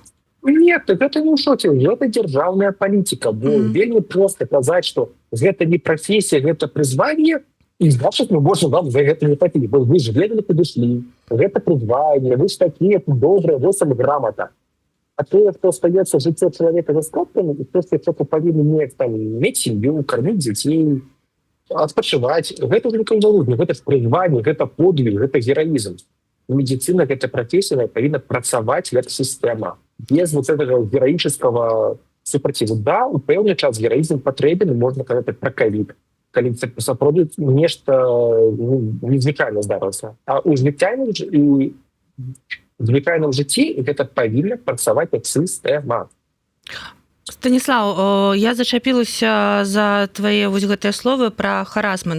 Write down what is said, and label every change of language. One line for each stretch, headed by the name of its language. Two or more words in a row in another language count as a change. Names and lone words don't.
Belarusian: Нет, гэта не ў шоце, гэта дзяржаўная палітыка. Бо вельмі проста казаць, што гэта не прафесія, гэта прызванне, і значыць мы можам вам за гэта не плаціць. Бо вы ж ведалі, куды ішлі. Гэта прызванне, вы ж такія добрыя, вось вам грамата.
Russian: А то, что остается жыццё человека за скобками, и то, что человек повинен иметь семью, кормить детей, отпочивать, это уже никому не нужно. Это призвание, это подвиг, это героизм. Медицина, это профессия, повинна працаваць как система. Без вот этого героического супротиву. Да,
Belarusian: у пэўны час
Russian: героизм потребен, можно сказать про ковид.
Belarusian: Калі сапраўды нешта незвычайна здарылася. А у звычайным жыцці гэта павінна працаваць як сістэма. Станіслаў, я зачапілася за твае вось гэтыя словы пра харасмент.